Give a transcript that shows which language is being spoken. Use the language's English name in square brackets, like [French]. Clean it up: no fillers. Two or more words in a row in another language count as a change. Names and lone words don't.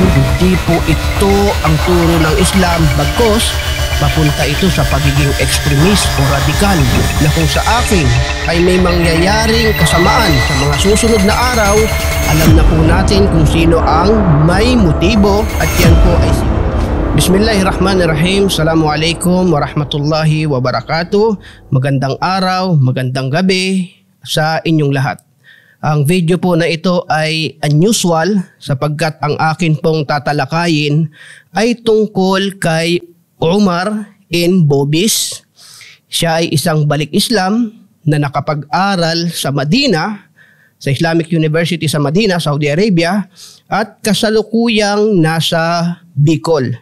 [Filipino] Hindi po ito ang turo ng Islam, bagkus papunta ito sa pagiging ekstremis o radikal na kung sa akin ay may mangyayaring kasamaan sa mga susunod na araw, alam na po natin kung sino ang may motibo at yan po ay Bismillahirrahmanirrahim. [Arabic] السلام عليكم ورحمة الله وبركاته. [Filipino] Magandang araw, magandang gabi sa inyong lahat. Ang video po na ito ay unusual sapagkat ang akin pong tatalakayin ay tungkol kay Umar N. Bobis. Siya ay isang balik Islam na nakapag-aral sa Madina, sa Islamic University sa Madina, Saudi Arabia, at kasalukuyang nasa Bicol.